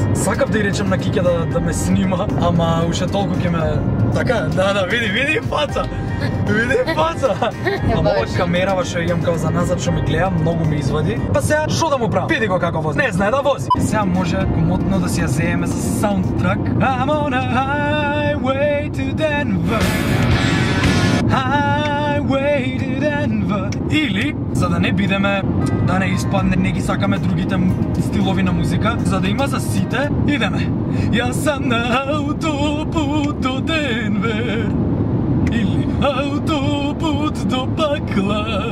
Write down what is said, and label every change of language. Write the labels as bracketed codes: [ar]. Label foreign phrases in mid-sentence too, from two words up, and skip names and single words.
[mk] Сакав да ја речем на Киќа да ме снима, ама уште толку ќе ме така, да, види фаца. Види фаца. Ама ова камерава што имам као за назад што ме гледа, многу ме извади. Па сега што да му правам? Види го како вози. Не знае да вози. Сега може комотно да си ја земеме за саундтрак. [en] I'm on a highway to Denver. Highway to Denver. [mk] Или, за да не бидеме, да не испадне, не ги сакаме другите стилови на музика, за да има за сите, идеме. [sr] Јас сам на аутопут до Денвер. Или аутопут до пакла.